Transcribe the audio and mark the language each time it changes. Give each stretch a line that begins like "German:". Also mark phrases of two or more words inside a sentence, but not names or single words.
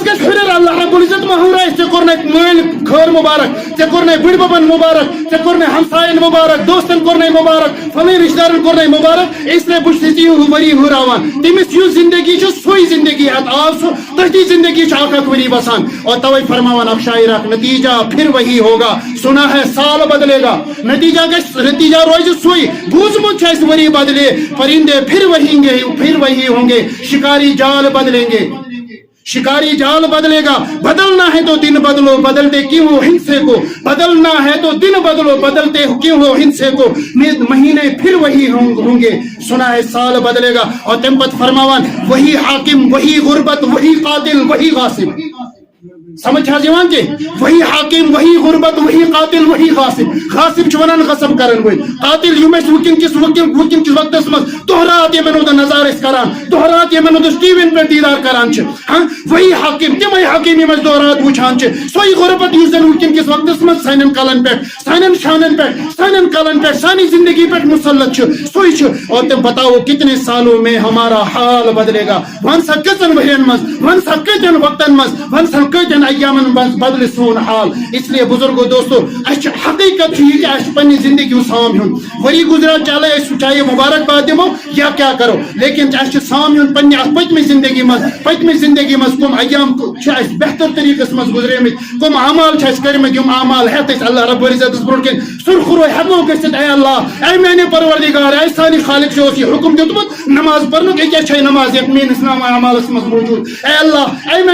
Kashmiri: گژھِ ہُریر اللہ رب العزت ما ہُرایس ژےٚ کوٚرنَے مٲلۍ خٲر مبارک ژےٚ کوٚرنَے بٕڈۍ ببن مبارک ژےٚ کوٚرنَے ہمساین مبارک دوستن کوٚرنَے مبارک فلٲنۍ رشتہٕ دارن کوٚرنَے مبارک اسلیے بہٕ چھُس ژےٚ یہِ ؤری ہُراوان تٔمِس یُس زندگی چھِ سُے زندگی ہٮ۪تھ آو سُہ تٔتھی زندگی چھُ اکھ ؤری بسان اور توے فرماوان اکھ شاعر اکھ نتیجہ
Urdu: پھر وہی ہوگا سنا ہے سال بدلے گا
Kashmiri: نتیجہ روزِ سُے بوٗزمُت چھُ اَسہِ ؤری بدلے
Urdu: پرندے پھر وہی ہوں گے شکاری جال بدلیں گے شکاری جال بدلے گا بدلنا ہے تو دن بدلو بدلتے کیوں ہو ہنسے کو بدلنا ہے تو دن بدلو بدلتے کیوں ہو ہنسے کو مہینے پھر وہی ہوں گے سنا ہے سال بدلے گا اور
Kashmiri: تمپت فرماوان
Urdu: وہی حاکم وہی غربت وہی قاتل وہی غاصب
Kashmiri: سمجھ حظ یوان کہ
Urdu: وہی حاکم وہی غربت وہی قاتل وہی غاصب
Kashmiri: غاصب چھُ ونان غصب کرن وٲلۍ قاتل یِم أسۍ وٕنکٮ۪ن کِس وقتس منٛز دۄہ رات یِمن ہُنٛد نظارٕ ٲسۍ کران دۄہ رات یِمن ہُنٛد ٹی وین پٮ۪ٹھ دیٖدار کران چھِ
Urdu: وہی حاکم
Kashmiri: تِمے حاکم یِم أسۍ دۄہ رات وٕچھان چھِ سۄے غربت یُس زن وٕنکٮ۪ن کِس وقتس منٛز سانٮ۪ن کلن پٮ۪ٹھ سانٮ۪ن شانن پٮ۪ٹھ سانٮ۪ن کلن پٮ۪ٹھ سانہِ زندگی پٮ۪ٹھ مسلط چھُ سُے چھُ
Urdu: اور تم بتاؤ کتنے سالوں میں ہمارا حال بدلے گا
Kashmiri: ون سا کٔژن ؤرین منٛز ون سا کٔتٮ۪ن وقتن منٛز ون سا کٔتٮ۪ن ایامن منٛز بدل سون حال
Urdu: اس لیے
Kashmiri: بزرگو دوستو اچھا حقیقت چھُ یہِ کہِ اَسہِ چھُ پننہِ زندگی ہُنٛد سام ہیوٚن ؤری گُزریو چلے أسۍ چاہے مبارکباد دِمو یا کیٛاہ کرو لیکن اَسہِ چھُ سام ہیوٚن پننہِ اَتھ پٔتمہِ زندگی منٛز کٕم ایام چھِ اَسہِ بہتر طریٖقس منٛز گُزریمٕتۍ کٕم اعمال چھِ اَسہِ کٔرمٕتۍ یِم اعمال ہٮ۪تھ أسۍ اللہ رب العزتس برونٛٹھ کَنۍ سُرخُروے ہٮ۪کو گٔژھِتھ اے اللہ اے میانہِ پروردگار اے سانہِ خالق ژےٚ اوس یہِ حُکم دیُتمُت نماز پرنُک یہِ کیٛاہ چھے نماز یتھ میٲنِس نامہ اعمالس منٛز موجوٗد اے اللہ اے